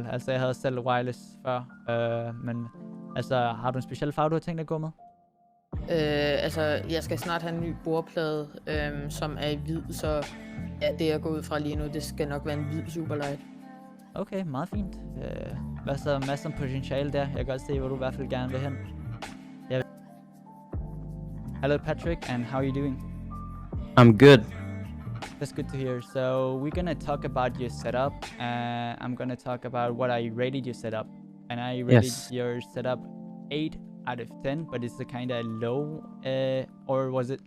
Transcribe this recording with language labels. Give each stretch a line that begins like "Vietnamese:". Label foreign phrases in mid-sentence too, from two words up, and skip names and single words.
Danish: Altså jeg havde selv wireless før, men altså har du en speciel farve, du har tænkt at gå med? Altså jeg skal snart have en ny bordplade, som er i hvid, så ja, det jeg går ud fra lige nu, det skal nok være en hvid Superlight. Okay, meget fint. Masser af potentiale der. Jeg kan godt se, hvor du i hvert fald gerne vil hen.
English: Hello Patrick, and how are you doing? I'm good. That's good to hear. So we're gonna talk about your setup, and I'm gonna talk about what I rated your setup. And I rated your setup 8 out of 10, but it's a kind of low, or was it?